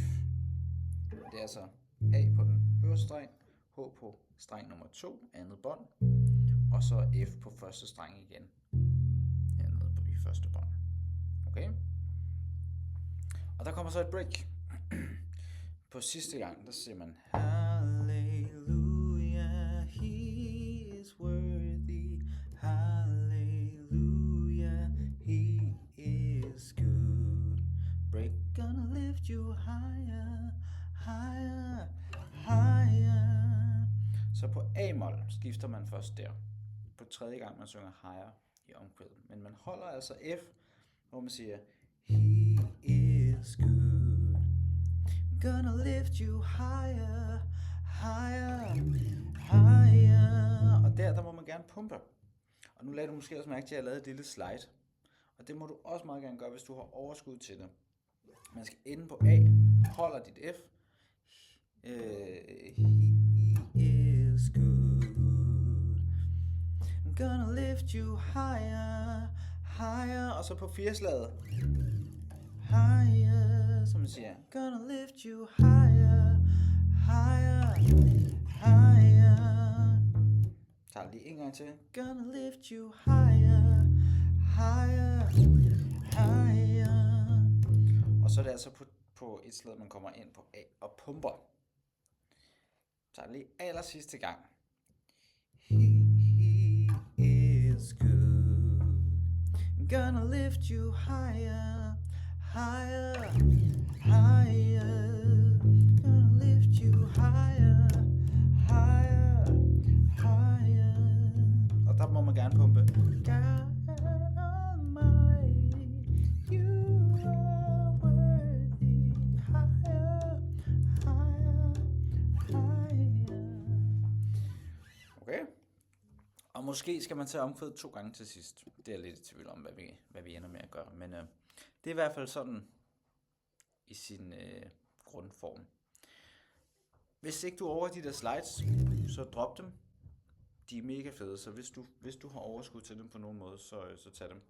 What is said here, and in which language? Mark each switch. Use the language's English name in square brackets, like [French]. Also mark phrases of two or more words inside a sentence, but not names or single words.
[Danish] Det er altså A på den øverste streng, H på streng nummer 2, andet bånd, og så F på første streng igen, hernede på i første bånd. Okay? Og der kommer så et break. På sidste gang, der siger man [English] Hallelujah, he is worthy. Hallelujah, he is good. Break gonna lift you higher, higher, higher. [Danish] Så på A-mol skifter man først der. På tredje gang man synger higher i omkvædet. Men man holder altså F, hvor man siger [English] he is good. I'm gonna lift you higher, higher, higher. [Danish] Og der må man gerne pumpe. Og nu lagde du måske også mærke til, at jeg lavede et lille slide. Og det må du også meget gerne gøre, hvis du har overskud til det. Man skal ende på A, holder dit F. [English] He is good. I'm gonna lift you higher, higher. [Danish] Og så på 4-slaget. Higher, som man siger. [English] Gonna lift you higher, higher, higher. [Danish] Tager lige en gang til. [English] Gonna lift you higher, higher, higher. [Danish] Og så er det altså på et slag, man kommer ind på A og pumper. Så lige aller sidste gang. [English] He is good. I'm gonna lift you higher, higher, higher. Gonna lift you higher, higher, higher. [Danish] Og der må man gerne pumpe. [English] God Almighty, you are worthy. Higher, higher, higher. [Danish] Okay. Og måske skal man tage omkvædet 2 gange til sidst. Det er lidt i tvivl om, hvad vi ender med at gøre. Men det er i hvert fald sådan i sin grundform. Hvis ikke du overgår de der slides, så drop dem. De er mega fede, så hvis du har overskud til dem på nogen måde, så tag dem.